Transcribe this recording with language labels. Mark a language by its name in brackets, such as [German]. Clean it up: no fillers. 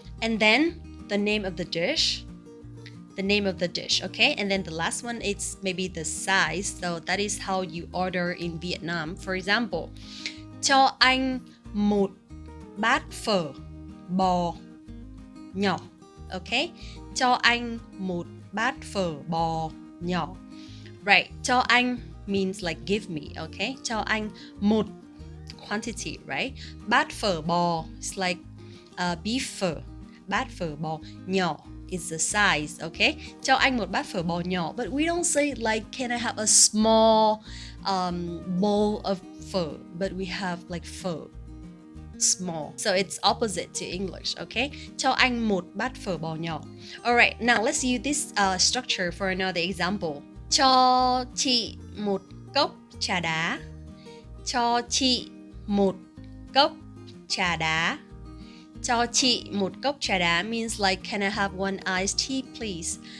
[English] And then the name of the dish, okay? And then the last one, it's maybe the size. So that is how you order in Vietnam. For example, [Vietnamese] cho anh một bát phở bò nhỏ, okay? Cho anh một bát phở bò nhỏ. [English] Right, [Vietnamese] cho anh [English] means like give me, okay? [Vietnamese] Cho anh một, [English] quantity, right? [Vietnamese] Bát phở bò [English] is like beef [Vietnamese] phở. Bát phở bò nhỏ [English] is the size, okay? [Vietnamese] Cho anh một bát phở bò nhỏ. [English] But we don't say like, can I have a small bowl of phở? But we have like phở, small. So it's opposite to English, okay? [Vietnamese] Cho anh một bát phở bò nhỏ. [English] Alright, now let's use this structure for another example. [Vietnamese] Cho chị một cốc trà đá. Cho chị một cốc trà đá. Cho chị một cốc trà đá [English] means like, can I have one iced tea please?